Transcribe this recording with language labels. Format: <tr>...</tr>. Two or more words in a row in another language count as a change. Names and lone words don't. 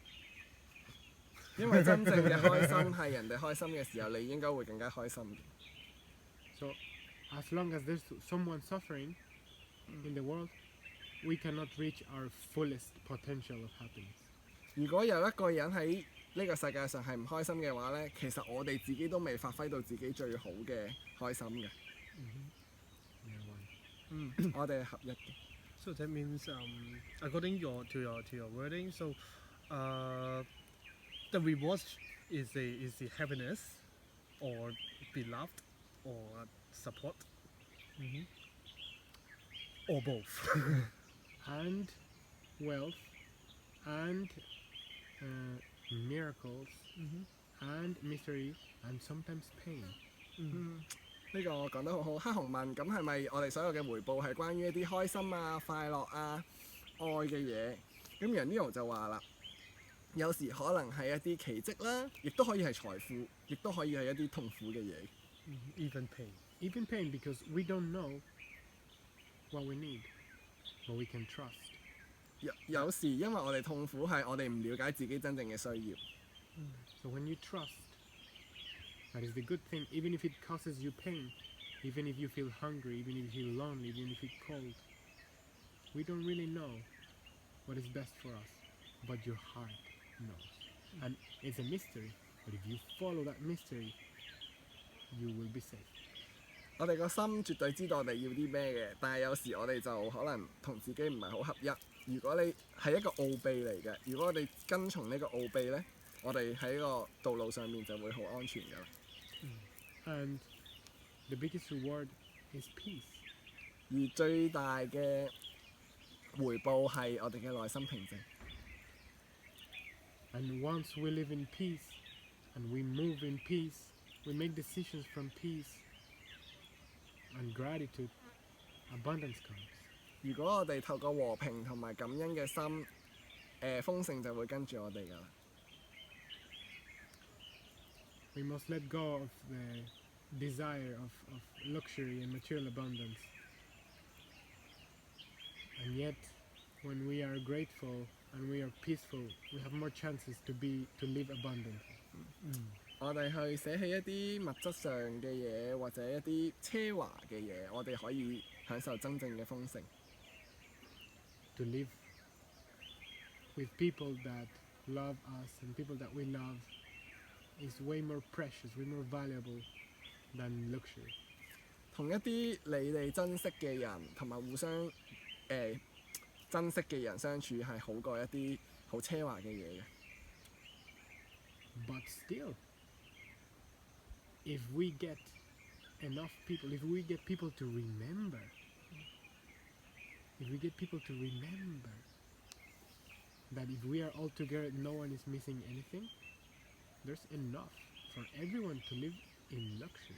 <yue>因為真正嘅開心係人哋開心嘅時候，你應該會更加開心嘅。</yue> <en>So, as long as there's someone suffering in the world, we cannot reach our fullest potential of happiness.</en> <yue>如果有一個人喺呢個世界上係唔開心嘅話呢，其實我哋自己都未發揮到自己最好嘅開心嘅。我哋係合一嘅。</yue> <en>So that means, according to your wording, so the reward is the happiness, or beloved, or support, or both, and wealth, and miracles, and misery, and sometimes pain.</en> <yue>呢個講得好好。黑熊問：咁係咪我哋所有嘅回報係關於一啲開心啊、快樂啊、愛嘅嘢？咁然後 Leon 就話啦，有時可能係一啲奇蹟啦，亦都可以係財富，亦都可以係一啲痛苦嘅嘢。</yue> <en>even pain. even pain, because we don't know what we need, but we can trust.</en> <yue>有時因為我哋痛苦係我哋唔了解自己真正嘅需要。</yue> <en>So when you trust, that is the good thing, even if it causes you pain, even if you feel hungry, even if you feel lonely, even if you feel cold. We don't really know what is best for us, but your heart knows. And it's a mystery, but if you follow that mystery, you will be safe.</en> <yue>我哋個心絕對知道我哋要啲咩嘅，但係有時我哋就可能同自己唔係好合一。如果你係一個奧秘嚟嘅，如果我哋跟從呢個奧秘呢，我哋喺個道路上面就會好安全㗎啦。</yue> <en>And the biggest reward is peace.</en> <yue>而最大嘅回報係我哋嘅內心平靜。</yue> <en>And once we live in peace, and we move in peace, we make decisions from peace and gratitude, abundance comes.</en> <yue>如果我哋透過和平同埋感恩嘅心，豐盛就會跟住我哋㗎啦。</yue> <en>We must let go of the desire of luxury and material abundance. And yet, when we are grateful and we are peaceful, we have more chances to live abundantly.</en> <yue>我哋去捨棄一啲物質上嘅嘢，或者一啲奢華嘅嘢，我哋可以享受真正嘅豐盛。</yue> <en>To live with people that love us and people that we love is way more precious, way more valuable than luxury.</en> <yue>同一啲你哋珍惜嘅人，同埋互相珍惜嘅人相處，係好過一啲好奢華嘅嘢嘅。</yue> <en>But still, if we get enough people, if we get people to remember, that if we are all together, no one is missing anything, there's enough for everyone to live in luxury.</en>